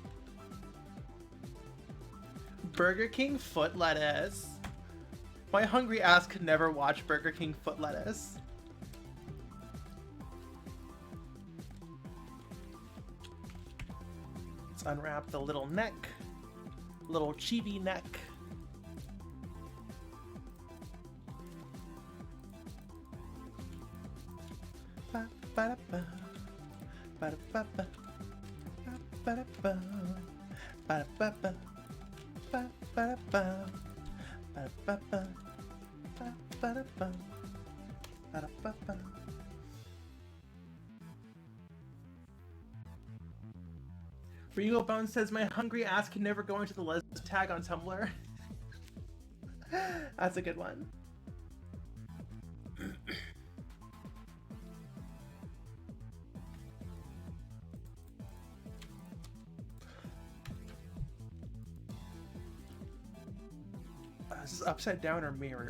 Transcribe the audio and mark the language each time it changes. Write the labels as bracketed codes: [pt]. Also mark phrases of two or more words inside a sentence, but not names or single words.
[en] Burger King foot lettuce. My hungry ass could never watch Burger King foot lettuce. Let's unwrap the little neck. Little chibi neck. Ba ba ba ba ba ba ba ba ba ba ba. Regal Bone says my hungry ass can never go into the les tag on Tumblr. That's a good one. Is this upside down or mirrored?